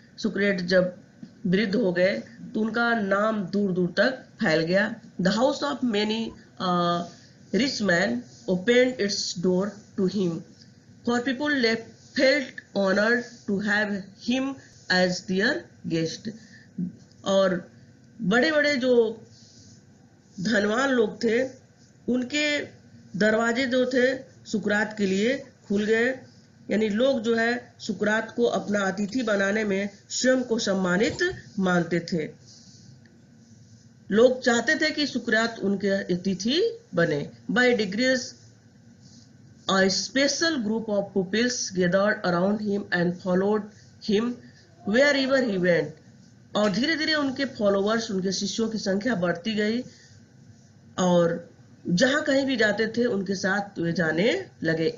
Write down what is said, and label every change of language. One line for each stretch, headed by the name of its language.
Hindi: सुक्रेट जब वृद्ध हो गए तो उनका नाम दूर दूर तक फैल गया।
English: The house of many rich men opened its door to him, for people felt honored to have him as their guest.
Hindi: और बड़े बड़े जो धनवान लोग थे उनके दरवाजे जो थे सुकरात के लिए खुल गए, यानी लोग जो है सुकरात को अपना अतिथि बनाने में स्वयं को सम्मानित मानते थे। लोग चाहते थे कि सुकरात उनके अतिथि बने।
English: By degrees, a special group of pupils gathered around him and followed him wherever he went.
Hindi: और धीरे धीरे उनके फॉलोवर्स, उनके शिष्यों की संख्या बढ़ती गई और जहां कहीं भी जाते थे उनके साथ वे जाने लगे।